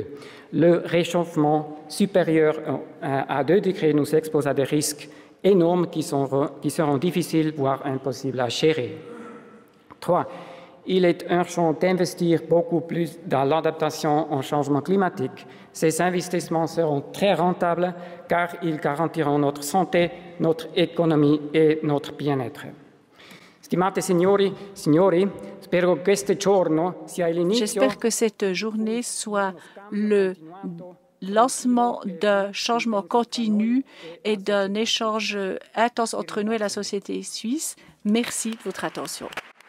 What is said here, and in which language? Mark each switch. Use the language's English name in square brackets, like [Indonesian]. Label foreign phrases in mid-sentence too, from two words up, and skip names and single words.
[French] Le réchauffement supérieur à 2 degrés nous expose à des risques énormes qui seront difficiles, voire impossibles à gérer. 3. Il est urgent d'investir beaucoup plus dans l'adaptation au changement climatique. Ces investissements seront très rentables car ils garantiront notre santé, notre économie et notre bien-être. [Italian] Stimate signori, signori, spero che questo giorno sia l'inizio. [French] J'espère que cette journée soit le lancement d'un changement continu et d'un échange intense entre nous et la société suisse. Merci de votre attention.